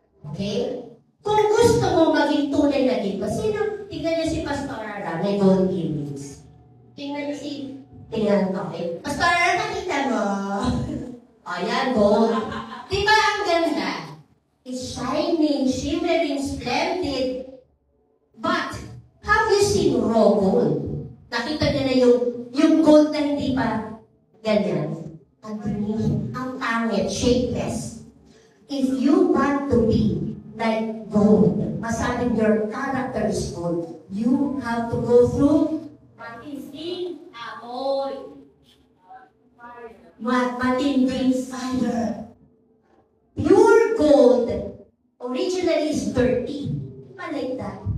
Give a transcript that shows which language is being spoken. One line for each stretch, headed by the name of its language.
Filipino: Okay? Kung gusto mo maging tunay na giba, tingnan niyo si Pastor Ara, may gold earrings. Tingnan, okay. Pastor Ara, nakita ano? Ayan, gold. Diba ang ganda?
English: It's shining, shimmering, splendid. But, have you seen raw gold?
Filipino: Nakita niyo na yung gold na hindi pa ganyan. Ang green, ang pangit, shapeless.
English: If you want to be like gold, masabing your character is gold, you have to go through
Filipino: matinding amoy. Matinding fire.
English: Pure gold originally is dirty. Not like that.